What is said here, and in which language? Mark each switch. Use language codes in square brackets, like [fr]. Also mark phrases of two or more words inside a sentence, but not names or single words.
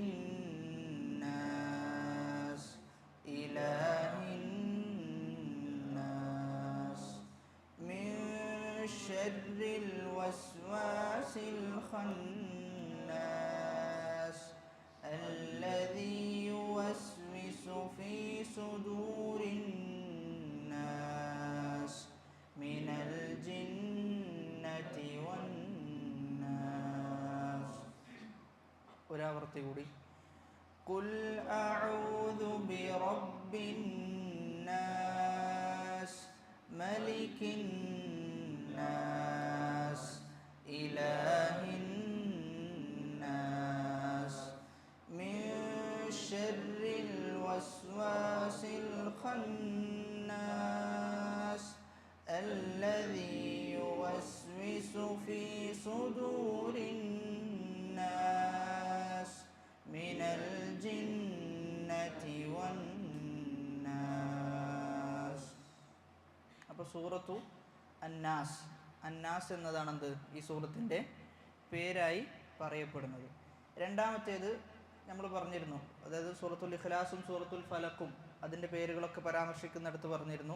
[ar] الناس إله الناس من شر الوسواس الخناس الذي يوسوس في صدور الناس من الجنة والناس. [ml] ഒരാവർത്തി കൂടി. [ar] قل أعوذ برب الناس ملك الناس إله الناس من شر الوسواس الخناس الذي يوسوس في صدور الناس من الجنة والناس. [ml] അപ്പോൾ സൂറത്തു അന്നാസ്, അന്നാസ് എന്നതാണെന്ത് ഈ സൂറത്തിൻ്റെ പേരായി പറയപ്പെടുന്നത്. രണ്ടാമത്തേത് നമ്മൾ പറഞ്ഞിരുന്നു, അതായത് സൂറത്തുൽ ഇഖ്ലാസും സൂറത്തുൽ ഫലക്കും അതിൻ്റെ പേരുകളൊക്കെ പരാമർശിക്കുന്നിടത്ത് പറഞ്ഞിരുന്നു.